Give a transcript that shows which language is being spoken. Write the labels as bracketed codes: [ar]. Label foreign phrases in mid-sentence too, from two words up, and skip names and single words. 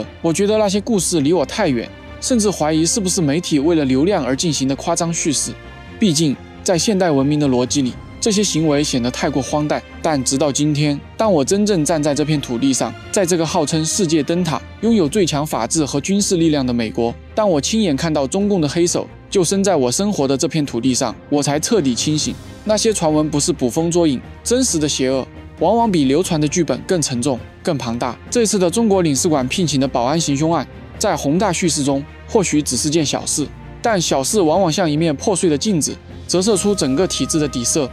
[zh] 我覺得那些故事離我太遠，甚至懷疑是不是媒體為了流量而進行的誇張敘事。畢竟在現代文明的邏輯裡，這些行為顯得太過荒誕。但直到今天，當我真正站在這片土地上，在這個號稱世界燈塔、擁有最強法治和軍事力量的美國，當我親眼看到中共的黑手就身在我生活的這片土地上，我才徹底清醒。那些傳聞不是捕風捉影，真實的邪惡往往比流傳的劇本更沉重、更龐大。這次的中國領事館聘請的保安行兇案，在宏大敘事中或許只是件小事，但小事往往像一面破碎的鏡子，折射出整個體制的底色。